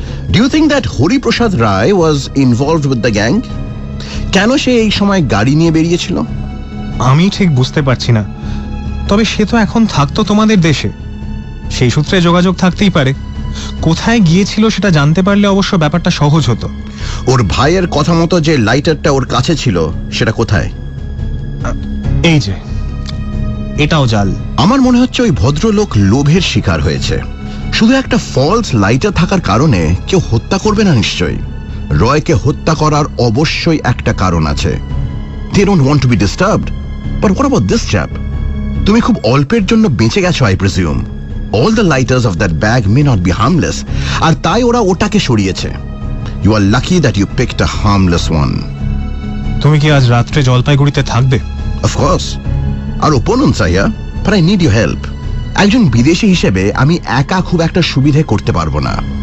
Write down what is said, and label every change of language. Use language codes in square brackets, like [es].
[en] Do you think that Hari Prasad Rai was involved with the gang? [bn] কেন সে এই সময় গাড়ি নিয়ে বেরিয়েছিল? আমি ঠিক বুঝতে পারছি না, তবে সে তো এখন থাকতো তোমাদের দেশে, সেই সূত্রে যোগাযোগ থাকতেই পারে। কোথায় গিয়েছিল সেটা জানতে পারলে অবশ্য ব্যাপারটা সহজ হতো। ওর ভাইয়ের কথা মতো যে লাইটারটা ওর কাছে ছিল সেটা কোথায়? এই যে, এটাও জাল। আমার মনে হচ্ছে ওই ভদ্রলোক লোভের শিকার হয়েছে। শুধু একটা ফলস লাইটার থাকার কারণে কেউ হত্যা করবে না নিশ্চয়ই। রয়কে হত্যা করার অবশ্যই একটা কারণ আছে। [en] They don't want to be disturbed. But what about this chap? [bn] তুমি খুব অল্পের জন্য বেঁচে গেছো, [en] I presume. All the lighters of that bag may not be harmless. [bn] আর তাই ওরা ওটাকে সরিয়েছে। [en] You are lucky that you picked a harmless one. [bn] তুমি কি আজ রাত্রে জলপাইগুড়িতে থাকবে? [en] Of course. আর opponents are here, but I need your help. [bn] একজন বিদেশি হিসেবে আমি একা খুব একটা সুবিধে করতে পারবো না।